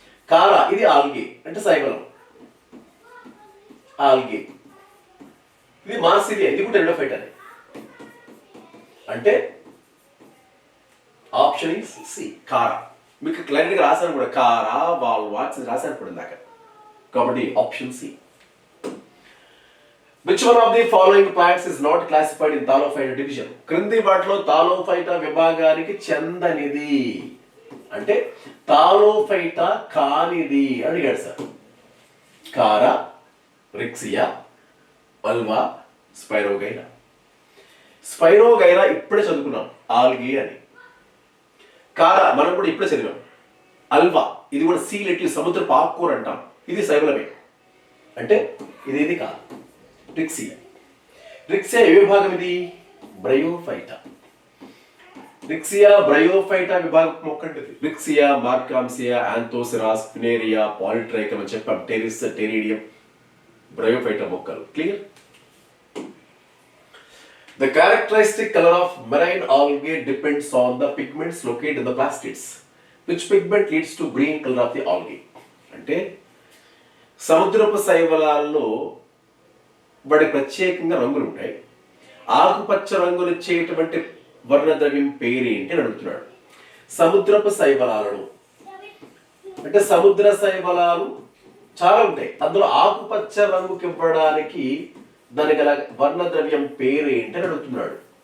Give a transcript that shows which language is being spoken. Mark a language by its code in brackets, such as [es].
[te] కారా ఇది ఆల్గే అంటే శైవలం, ఆల్గే. ఇది మార్సిలియా, ఇది కూడా టెరిడోఫైటా. అంటే [en] option is C, [te] కారా. మీకు క్లియర్ గా రాశాను కూడా, కారా, వాల్వాక్స్ రాశాను కూడా ఇందాక, కాబట్టి option C. [en] Which one of the following plants is not classified in Thalophyta division? [te] క్రింది వాటిలో తాలోఫైటా విభాగానికి చెందనిది అంటే తాలోఫైటా కానిది అడిగాడు సార్. కారా, రిక్సియా, అల్వా, స్పైరోగైరా. స్పైరోగైరా ఇప్పుడే చదువుకున్నాం, ఆల్గే అని. కారా మనం కూడా ఇప్పుడే చదివాం. అల్వా ఇది కూడా సీ లెటివ్, సముద్రపు ఆకుకూర అంటాం, ఇది శైవలమే. అంటే ఇది కాదు. రిక్సియా. రిక్సియా ఏ విభాగం ఇది? బ్రయోఫైటా. రిక్సియా బ్రయోఫైటా విభాగం మొక్క అంటది. రిక్సియా, మార్కాంసియా, ఆంథోసిరాస్, ఫినేరియా, పాలిట్రైకమ్ అని చెప్పాం. టెరిస్, టెరిడియం, బ్రయోఫైటా మొక్కలు. Clear? [en] The characteristic color of marine algae depends on the pigments located in the plastids, which pigment leads to green color of the algae. [te] అంటే సముద్రపు శైవలాల్లో వాడి ప్రత్యేకంగా రంగులు ఉంటాయి. ఆకుపచ్చ రంగులు ఇచ్చేటువంటి వర్ణద్రవ్యం పేరేంటి అని అడుగుతున్నాడు. సముద్రపు శైవలాలను అంటే సముద్ర శైవలాలు చాలా ఉంటాయి, అందులో ఆకుపచ్చ రంగుకి ఇవ్వడానికి దాని గల వర్ణద్రవ్యం పేరు ఏంటి అని అడుగుతున్నాడు.